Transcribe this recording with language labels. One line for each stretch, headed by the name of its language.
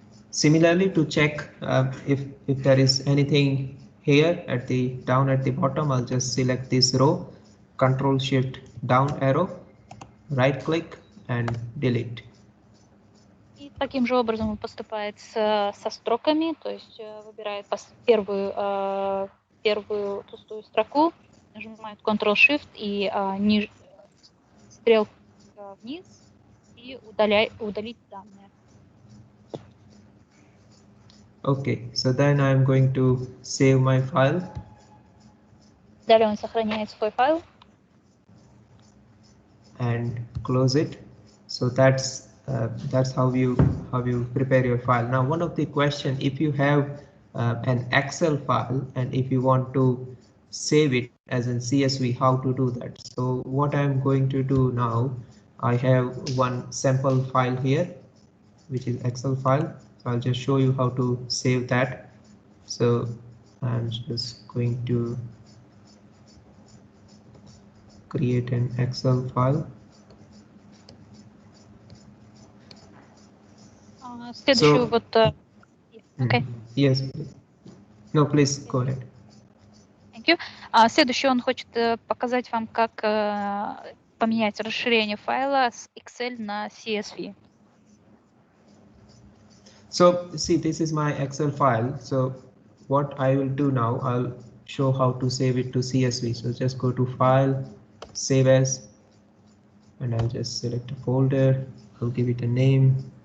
English: Similarly, to check if there is anything here down at the bottom, I'll just select this row, Control Shift down arrow, right click and delete.
Russian: И таким же образом он поступает со строками, то есть выбирает первую пустую строку, нажимает Ctrl Shift и стрелка вниз и удалить данные.
English: Okay, so then I'm going to save my file.
Russian: Далее он сохраняет свой файл.
English: And close it. So that's how you prepare your file. Now, one of the question, if you have an Excel file and if you want to save it as in CSV, how to do that? So what I'm going to do now, I have one sample file here, which is Excel file. So I'll just show you how to save that. So I'm just going to create an Excel file.
Russian: Следующую
English: okay. Yes. No, please go ahead. Thank you.
Russian: Следующий он хочет показать вам, как поменять расширение файла с Excel на CSV.
English: So see, this is my Excel file. So what I will do now, I'll show how to save it to CSV. So just go to File, Save As, and I'll just select a folder. I'll give it a name.